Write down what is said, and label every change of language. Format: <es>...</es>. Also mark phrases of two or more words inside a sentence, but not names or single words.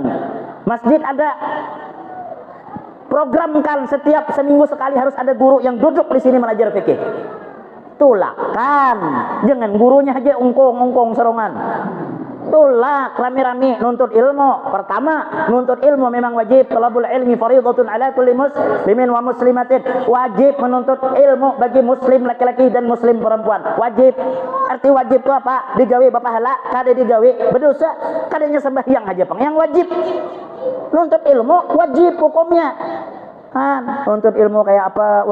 <id>Masjid ada programkan setiap seminggu sekali harus ada guru yang duduk di sini belajar fikih.</id> <bjn>Tulakan, jangan gurunya aja ungkong serongan. Tulak rami-rami nuntut ilmu.</bjn> <id>Pertama, nuntut ilmu memang wajib.</id> <ar>Talabul ilmi fardhatun ala kulli muslimin wa muslimatin.</ar> <id>Wajib menuntut ilmu bagi muslim laki-laki dan muslim perempuan. Wajib. Arti wajib itu apa?</id> <bjn>Digawe bapahala, kada digawe berdosa. Kadanya sembahyang aja pang.</bjn> <id>Yang wajib nuntut ilmu wajib hukumnya. Nuntut ilmu kayak apa?</id>